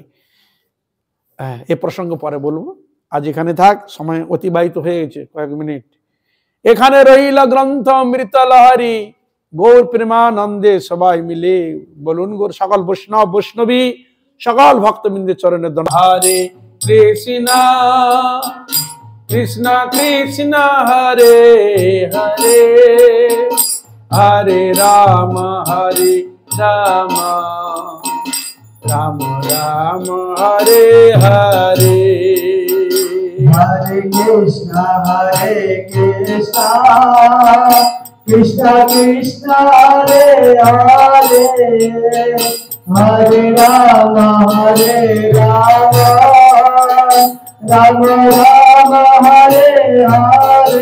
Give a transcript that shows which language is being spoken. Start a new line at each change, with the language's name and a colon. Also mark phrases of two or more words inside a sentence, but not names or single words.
Bangla: এ প্রসঙ্গ পরে বলবো, আজ এখানে থাক, সময় অতিবাহিত হয়ে গেছে কয়েক মিনিট। এখানে রইল গ্রন্থ অমৃত লহরী, গৌর প্রেমানন্দে সবাই মিলে বলুন গৌর। সকল বৈষ্ণব বৈষ্ণবী সকল ভক্তবৃন্দের চরণে দণ্ড।
Sanskrit: হরে কৃষ্ণ কৃষ্ণ কৃষ্ণ হরে হরে, হরে রাম রাম, রাম রাম হরে হরে। Hare Krishna, Krishna Krishna, Hare Hare, Hare Rama, Rama Rama, Hare Hare.